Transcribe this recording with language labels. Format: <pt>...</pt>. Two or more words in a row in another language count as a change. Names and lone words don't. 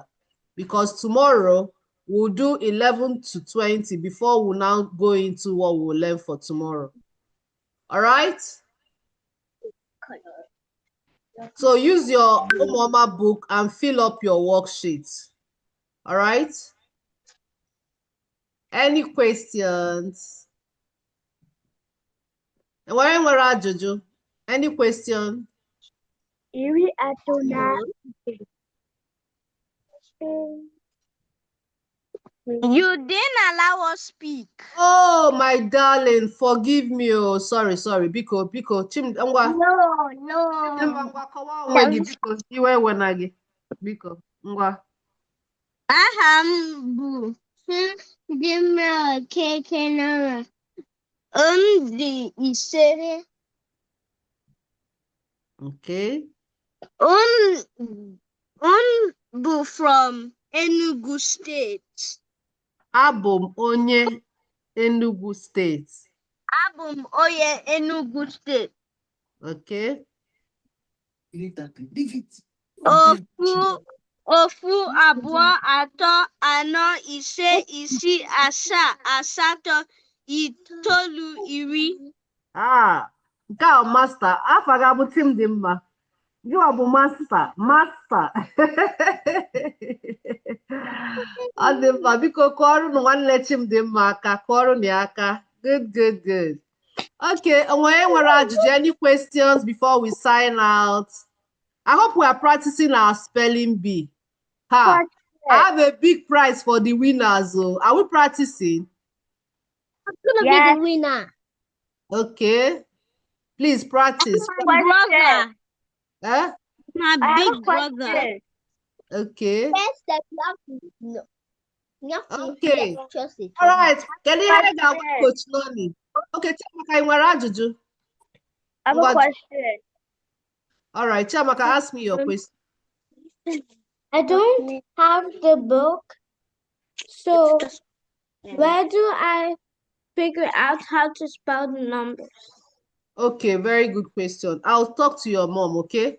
<en>Because tomorrow, we'll do 11 to 20 before we now go into what we'll learn for tomorrow. All right? So use your Umuoma book and fill up your worksheets. All right? Any questions?</en> <ig>Nwere ajụjụ?</ig> <en>Any question?</en> <ig>Iri atọ na</ig> <en>You didn't allow us speak. Oh, my darling, forgive me. Oh, sorry.</en> <ig>Biko, ngwa.</ig> <en>No.</en> <ig>Ngwa, kọwaa onwe gị, biko. Iwe ewena gị. Biko, ngwa. Aha m bụ Chidimma Okekenara. Dị ise.</ig> <en>Okay. Bụ from Enugu State.</en> <ig>Abụ m onye Enugu Steeti. Abụ m onye Enugu State.</ig> <en>Okay. Leave it.</en> <ig>Ofu, abụọ, atọ, anọ, ise, isii, asaa, asatọ, itoolu, iri. Ah, nke a masta. Afa ga-abụ Chimdimma. Gịwa bụ masta. Ọ dị mma, biko kụọrọ nwanne Chimdimma aka. Kụọrọ ya aka.</ig> <en>Good. Okay,</en> <ig>nwere ajụjụ?</ig> <en>Any questions before we sign out? I hope we are practicing our spelling bee. I have a big prize for the winners. So are we practicing? I'm gonna be the winner. Okay. Please practice. Brother. Eh? My big brother. Okay. First step, you have to Okay. trust it. All right. Can you hear that, Coach Noni?</en> <ig>Okay, Chiamaka, nwere ajụjụ?</ig> <en>I have a question. All right, Chiamaka, ask me your question. I don't have the book, so where do I figure out how to spell the numbers? Okay, very good question. I'll talk to your mom, okay?</en>